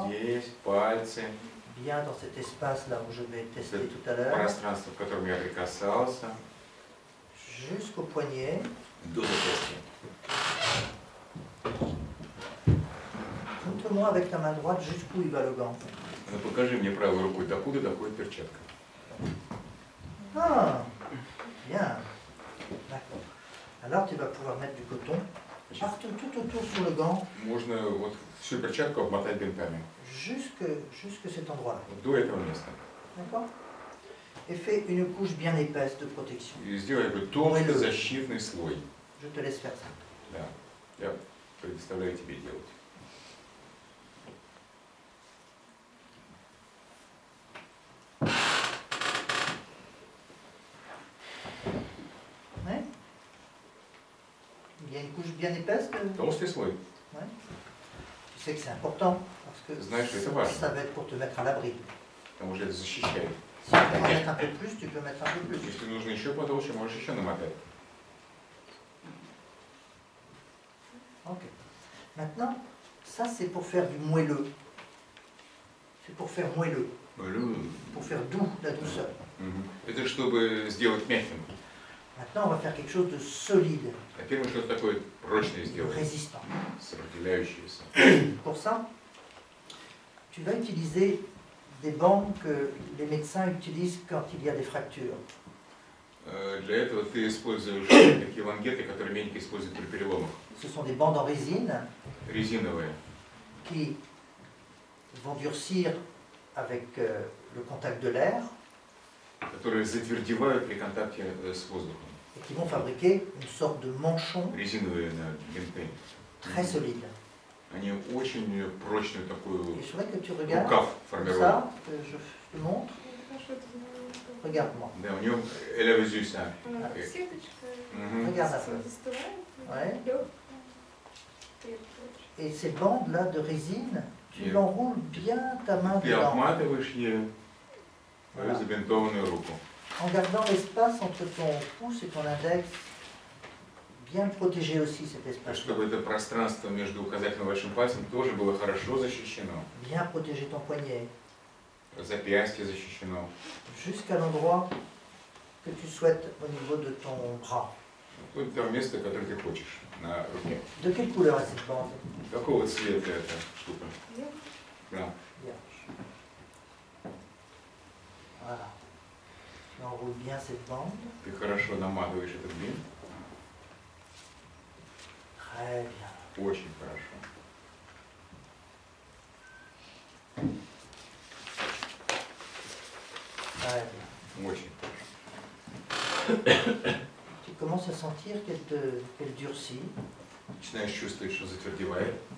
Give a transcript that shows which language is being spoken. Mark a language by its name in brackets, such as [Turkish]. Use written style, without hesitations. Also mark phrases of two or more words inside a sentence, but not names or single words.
[Russian] Здесь, пальцы, [French] Bien dans cet espace-là où je vais tester tout à l'heure. [Russian] пространство, к которому я прикасался, [French] Jusqu'au poignet. [Russian] до запястья. [French] Montre-moi avec ta main droite jusqu'où il va le gant. [Russian] Ну покажи мне правой рукой, докуда доходит перчатка. [French] Ah, bien. D'accord. Alors tu vas pouvoir mettre du coton partout, tout autour sur le gant, [Russian] Можно вот всю перчатку обмотать бинтами. [French] jusque cet endroit-là. [Russian] Вот до этого места. [French] D'accord? Et fais une couche bien épaisse de protection. [Russian] И сделай такой толстый защитный слой. [French] Je te laisse faire ça. [Russian] Да. Я предоставляю тебе делать. [French] Ouais? Il y a une couche bien épaisse de... [Russian] Толстый слой. [French] Ouais. Tu sais que c'est important parce que [Russian] Знаешь, это важно. [French] ça va être pour te mettre à l'abri. [Russian] Потому что это защищает. [French] Si tu peux en mettre un peu plus, tu peux mettre un peu plus. [Russian] Если нужно еще потолще, можешь еще намотать. [French] Ok. Maintenant, ça c'est pour faire du moelleux. C'est pour faire moelleux, pour faire doux, la douceur. [Russian] Это чтобы сделать мягким. [French] Maintenant, on va faire quelque chose de solide, [Russian] А первое, что-то такое прочное [French] de [Russian] сделать, [French] résistant. [Russian] сопротивляющееся. [French] Pour ça, tu vas utiliser des bandes que les médecins utilisent quand il y a des fractures. [Russian] Для этого ты используешь такие лангеты, которые медики используют при переломах. [French] Ce sont des bandes en résine [Russian] Резиновые, [French] qui vont durcir avec le contact de l'air [Russian] которые затвердевают при контакте с воздухом. [French] et qui vont fabriquer une sorte de manchon [Russian] Резиновые бинты. [French] très solide. [Russian] Они очень прочную [French] Et [Russian] такую [French] je voudrais que tu regardes [Russian] рукав [French] comme [Russian] формируют. [French] ça, que je te montre. [Russian] Хорошо, это знаю. [French] Regarde-moi. [Russian] Да, у него элевизюса. Она как сеточка, [French] Regarde un peu. [Russian] застывает, [French] Ouais. [Russian] легкая, крепкая. [French] Et ces bandes-là de résine, tu [English] Yes. [French] l'enroules bien ta main [Russian] Ты [French] dedans, [Russian] обматываешь ею твою [French] Voilà. [Russian] забинтованную руку. [French] en gardant l'espace entre ton pouce et ton index, bien protégé aussi cet espace, [Russian] Чтобы это пространство между указательным и большим пальцем тоже было хорошо защищено. [French] bien protéger ton poignet, [Russian] Запястье защищено. [French] jusqu'à l'endroit que tu souhaites au niveau de ton bras. [Russian] Вот то место, которое ты хочешь на руке. [French] De quelle couleur est cette bande? [Russian] Какого цвета эта штука? Да. [French] Vierge. Voilà. Tu enroules bien cette bande. [Russian] Ты хорошо наматываешь этот бинт. [French] Très bien. [Russian] Очень хорошо. [French] Très bien. [Russian] Очень. [French] Tu commences à sentir qu'elle durcit. [Russian] Начинаешь чувствовать, что затвердевает.